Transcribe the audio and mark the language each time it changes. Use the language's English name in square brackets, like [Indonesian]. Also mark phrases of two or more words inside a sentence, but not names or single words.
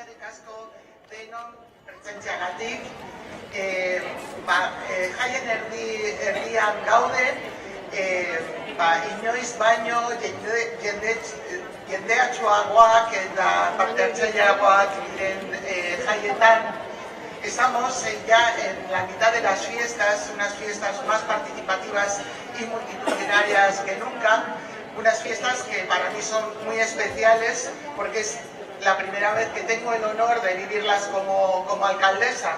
[Basque] asko denon presentziagatik. Jaien erdian gauden, inoiz baino jendeatsuagoak eta parte-hartzaileagoak diren jaietan. [Spanish] Estamos ya en la mitad de las fiestas, unas fiestas más participativas y multitudinarias que nunca, unas fiestas que para mí son muy especiales porque es la primera vez que tengo el honor de vivirlas como alcaldesa.